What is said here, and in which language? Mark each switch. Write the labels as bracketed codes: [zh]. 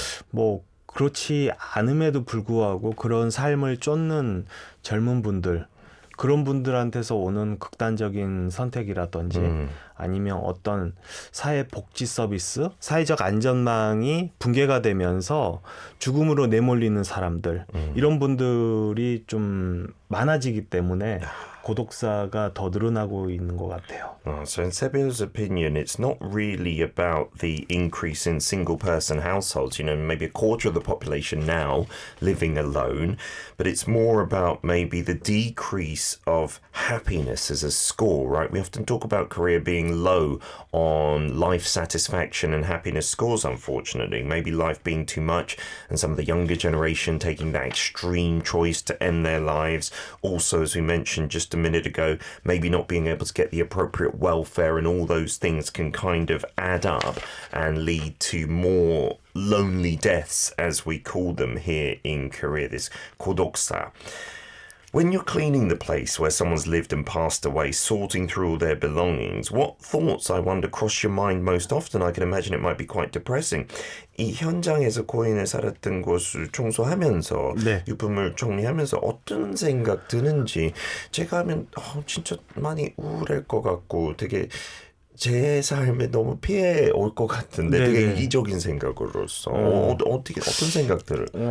[ko] 뭐 그렇지 않음에도 불구하고 그런 삶을 쫓는 젊은 분들 그런 분들한테서 오는 극단적인 선택이라든지 아니면 어떤 사회 복지 서비스, 사회적 안전망이 붕괴가 되면서 죽음으로 내몰리는 사람들 이런 분들이 좀 많아지기 때문에 고독사가 더 늘어나고 있는 것 같아요. [en] So in Sebiola's opinion, it's not really about the increase in single-person households, you know, maybe a quarter of the population now living alone, but it's more about maybe the decrease of happiness as a score, right? We often talk about Korea being low on life satisfaction and happiness scores, unfortunately. Maybe life being too much and some of the younger generation taking that extreme choice to end their lives. Also, as we mentioned just a minute ago, maybe not being able to get the appropriate welfare and all those things can kind of add up and lead to more lonely deaths, as we call them here in Korea, this kodoksa. When you're cleaning the place where someone's lived and passed away, sorting through all their belongings, what thoughts, I wonder, cross your mind most often? I can imagine it might be quite depressing. [ko] 이 현장에서 고인을 살았던 곳을 청소하면서 유품을 정리하면서 어떤 생각 드는지 제가 하면 진짜 많이 우울할 것 같고 되게 제 삶에 너무 피해 올 것 같은데 되게 이기적인 생각으로서 어떤 생각들을?